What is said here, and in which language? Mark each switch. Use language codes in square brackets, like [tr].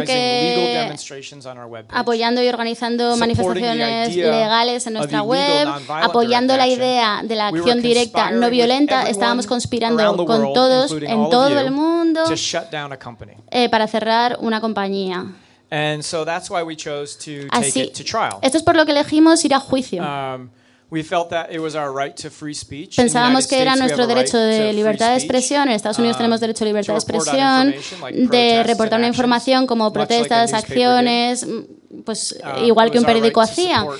[en] organizing legal demonstrations on our web page, [es] apoyando y organizando manifestaciones legales en nuestra web, apoyando la idea de la acción directa no violenta, estábamos conspirando con todos en todo el mundo para cerrar una compañía. [en] And so that's why we chose to take it to trial. [es] Esto es por lo que elegimos ir a juicio. Pensábamos que era nuestro derecho de libertad de expresión. En Estados Unidos tenemos derecho a libertad de expresión, de reportar una información como protestas, acciones, pues igual que un periódico hacía.